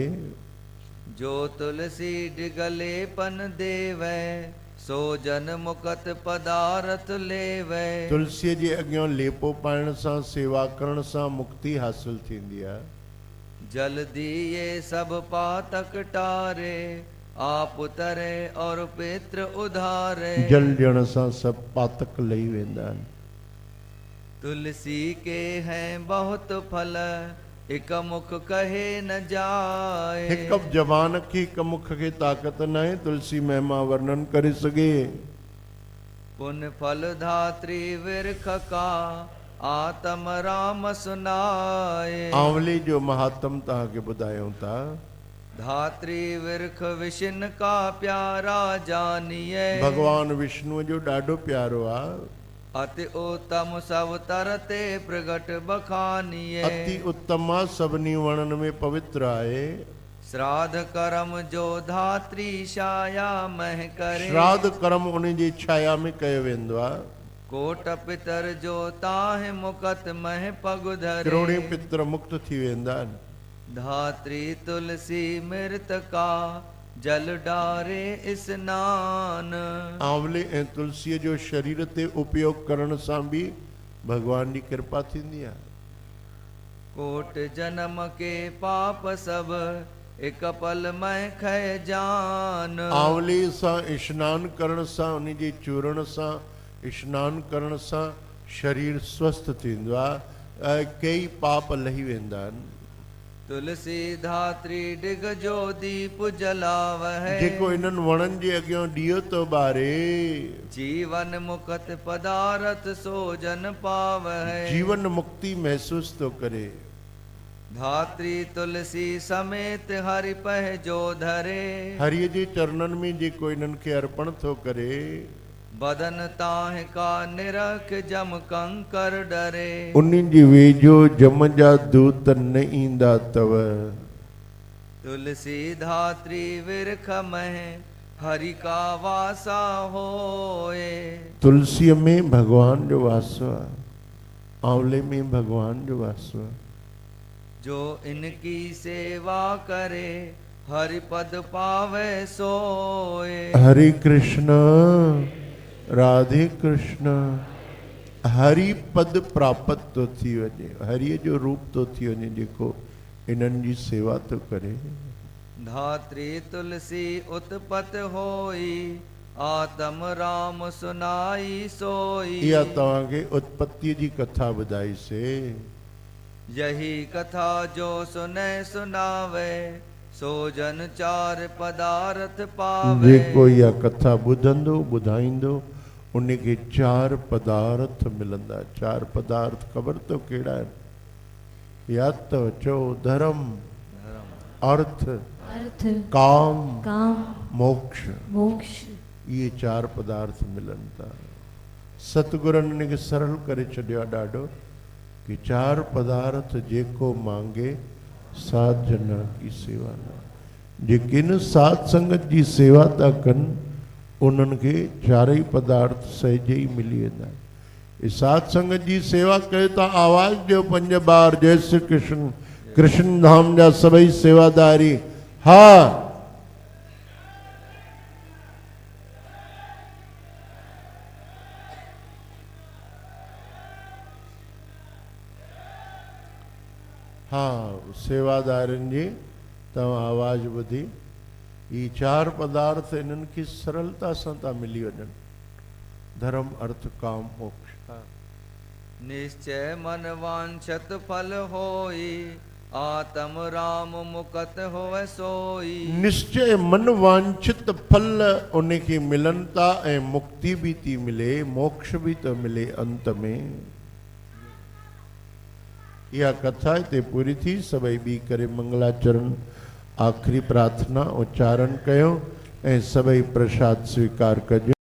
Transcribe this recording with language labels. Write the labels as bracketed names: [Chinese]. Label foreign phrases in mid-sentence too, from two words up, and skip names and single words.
[Hindi] जो तुलसी डिगले पन देवे, सो जन मुकत पदारथ लेवे। [Sindhi] तुलसीअ जे अॻियां लेपो पाइण सां, सेवा करण सां मुक्ति हासिल थींदी आहे। [Hindi] जल्दी ये सब पातक टारे, आप तरे और पित्र उधारे। [Sindhi] जल ॾियण सां सब पातक लही वेंदा आहिनि। [Hindi] तुलसी के हैं बहुत फल, एक मुख कहे न जाए। [Sindhi] हिकु जवान खे हिकु मुख खे ताक़त न आहे तुलसी महिमा वर्णन करे सघे। [Hindi] पुण्य फल धात्री विरख का, आत्म राम सुनाए। [Sindhi] आंवले जो महात्म तव्हांखे ॿुधायूं था। [Hindi] धात्री विरख विष्णु का प्यारा जानिए। [Sindhi] भगवान विष्णु जो ॾाढो प्यारो आहे। [Hindi] अति उत्तम सब तरते प्रगट बखानिए। [Sindhi] अति उत्तम आहे, सभिनी वणन में पवित्र आहे। [Hindi] श्राद्ध कर्म जो धात्री छाया मह करे। [Sindhi] श्राद्ध कर्म उन जी छाया में कयो वेंदो आहे। [Hindi] कोट पितर जो ताहि मुकत मह पग धरे। [Sindhi] किरोड़े पितर मुक्त थी वेंदा आहिनि। [Hindi] धात्री तुलसी मृत का, जल डारे स्नान। [Sindhi] आंवले ऐं तुलसीअ जो शरीर ते उपयोग करण सां बि भगवान जी कृपा थींदी आहे। [Hindi] कोट जन्म के पाप सब एक पल में खय जान। [Sindhi] आंवले सां स्नान करण सां, उन जे चूरण सां स्नान करण सां शरीर स्वस्थ थींदो आहे, कई पाप लही वेंदा आहिनि। [Hindi] तुलसी धात्री डिग जो दीप जलावह। [Sindhi] जेको इन्हनि वणनि जे अॻियां ॾीओ थो ॿारे, [Hindi] जीवन मुक्त पदारथ सो जन पावह। [Sindhi] जीवन मुक्ति महसूस थो करे। [Hindi] धात्री तुलसी समेत हरि पह जो धरे। [Sindhi] हरिय जे चरणनि में जेको इन्हनि खे अर्पण थो करे, [Hindi] बदन ताह का निरख जम कंकर डरे। [Sindhi] उन्हनि जी वेझो जम जा दूत न ईंदा तव। [Hindi] तुलसी धात्री विरख मह हरि का वासा होए। [Sindhi] तुलसीअ में भगवान जो वासो आहे, आंवले में भगवान जो वासो आहे। [Hindi] जो इनकी सेवा करे हरि पद पावे सोए। हरे कृष्ण राधे कृष्ण। [Sindhi] हरि पद प्राप्त तो थी वञे, हरिय जो रूप तो थी वञे जेको इन्हनि जी सेवा तो करे। [Hindi] धात्री तुलसी उत्पत होई आत्म राम सुनाई सोई। [Sindhi] इहा तव्हांखे उत्पत्ति जी कथा ॿुधाईसे। [Hindi] यही कथा जो सुने सुनावे सो जन चार पदार्थ पावे। [Sindhi] जेको इहा कथा ॿुधंदो ॿुधाईंदो उनखे चार पदार्थ मिलंदा। चार पदार्थ ख़बर तो कहिड़ा आहिनि? यादि अथव? चओ। धर्म, अर्थ, अर्थ काम, काम मोक्ष। मोक्ष। ये चार पदार्थ मिलनि था। सतगुरनि इनखे सरल करे छॾियो आहे ॾाढो, [Hindi] कि चार पदार्थ जेको मांगे साध जना की सेवा न। [Sindhi] जेकिन साध संगत जी सेवा था कनि उन्हनि खे चारई पदार्थ सहजे ई मिली वेंदा आहिनि। साध संगत जी सेवा कयो था, आवाज़ ॾियो 5 बार जय श्री कृष्ण। कृष्ण धाम जा सभई सेवादारी हा। हाँ, सेवादारनि जी तव्हां आवाज़ ॿुधी। ये चार पदार्थ इन्हनि खे सरलता सां था मिली वञनि। धर्म, अर्थ, काम, मोक्ष। [Hindi] निश्चय मन वांछत फल होई आत्म राम मुकत होवे सोई। निश्चय [Sindhi] मन वांछित फल उनखे मिलनि था ऐं मुक्ति भी थी मिले, मोक्ष भी तो मिले अंत में। यह कथा हिते पूरी थी। सभई बी करे मंगलाचरण आखिरी प्रार्थना उच्चारण कयो ऐं सभई प्रसाद स्वीकार कजो।